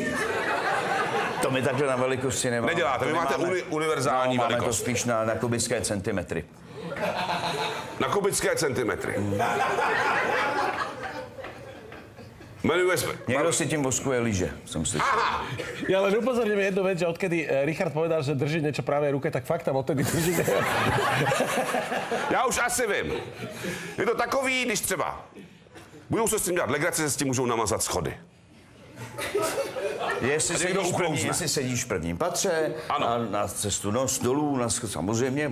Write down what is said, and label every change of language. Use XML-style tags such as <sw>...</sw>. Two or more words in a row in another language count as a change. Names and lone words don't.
<cs>To my takhle na velikosti nemáme. Neděláte, vy máte univerzální velikost. Máme to spíš na kubické centimetry. Na kubické centimetry. Jmenuje se... Někdo si tím voskuje lyže, jsem slyšel. Aha!</cs> <sk>Ja len upozorním jednu vec, že odkedy Richard povedal, že drží niečo pravej ruke, tak fakt tam odtedy drží.</sk> <cs>Já už asi vím. Je to takový, když třeba budou se s tím dělat legraci, se s tím můžou namazat schody. Jestli sedíš v prvním patře, na cestu dolů, samozřejmě.</cs>